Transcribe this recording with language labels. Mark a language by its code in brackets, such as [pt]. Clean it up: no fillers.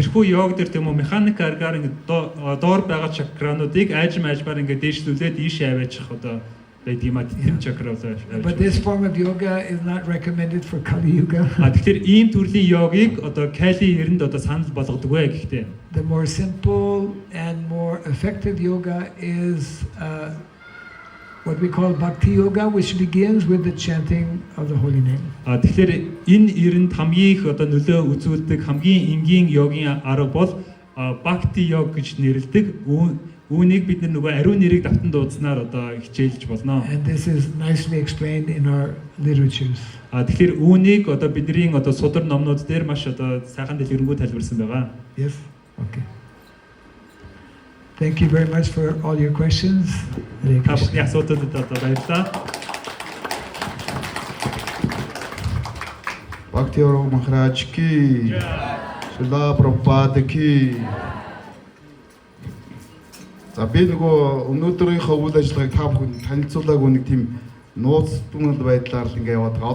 [mn] Тэрхүү йог дээр тийм үү механик аргаар ингээд доор байгаа чакрануудыг ажмаар ингээд дээшлүүлээд ийшээ аваачих одоо байдаг юм аа тэр чакра болоо. [en] But this form of yoga is not recommended for Kali Yuga. [mn] Тэгэхээр ийм төрлийн йогийг одоо Кали эрэнд одоо санал болгодог вэ гэхдээ. [en] The more simple and more effective yoga is what we call Bhakti Yoga, which begins with the chanting of the holy name. [mn] Тэгэхээр энэ эрэнд хамгийн их одоо нөлөө үзүүлдэг хамгийн энгийн йогийн арга бол Bhakti Yoga гэж нэрлэдэг. Үүнийг бид нөгөө ариун нэрийг давтан дуудснаар одоо хичээлж болно. [en] And this is nicely explained in our literatures. [mn] Тэгэхээр үүнийг одоо бидний одоо судар номнууд дээр маш одоо сайхан дэлгэрэнгүй тайлбарсан байгаа. [en] Yes. Okay. Thank you very much for all your questions. [mn] Асуултуудад одоо баярлалаа. [hi] Bhakti Yoga Maharaj ki, Srila Prabhupada ki. [mn] За би нөгөө өнөөдрийнхөө үйл ажиллагааг та бүхэнд танилцуулаагүй нэг тийм нууц дүнэл байдлаар л ингээ яваад байгаа.